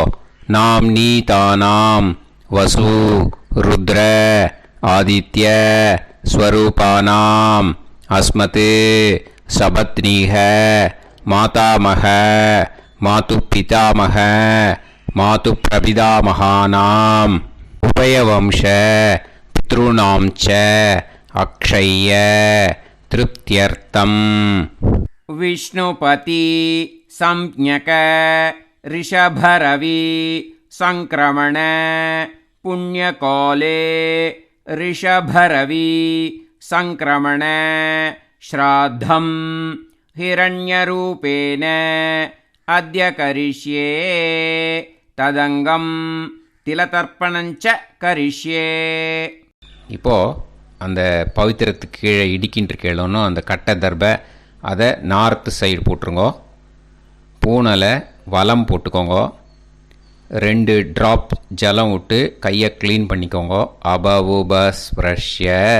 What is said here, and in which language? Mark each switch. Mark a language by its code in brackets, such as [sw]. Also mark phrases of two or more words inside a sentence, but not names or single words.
[sa] नाम् नी तानाम् वसु रुद्र आदित्य स्वरूपाणाम् अस्मत् सपत्नीक मातामह मातृ पितामह मातृ प्रपितामहानाम् उभयवंश पितृणाम् च अक्षय्य तृप्त्यर्थम्. विष्णुपति संज्ञक ऋषभरवि संक्रमण पुण्यकाले ऋषभरवि संक्रमण श्राद्धं हिरण्यरूपेण अद्य करिष्ये तदंगं तिलतर्पणञ्च करिष्ये. [ta] இப்போது அந்த பவித்திரத்துக்கு கீழே இடிக்கின்ற கேளணும் அந்த கட்டை தர்பை அதை [en] north side [ta] போட்டுருங்கோ. பூனலை வலம் போட்டுக்கோங்க. 2 ட்ராப் ஜலம் விட்டு கையை க்ளீன் பண்ணிக்கோங்க. [sa] அபவுபஸ்ப்ரஷ்ய.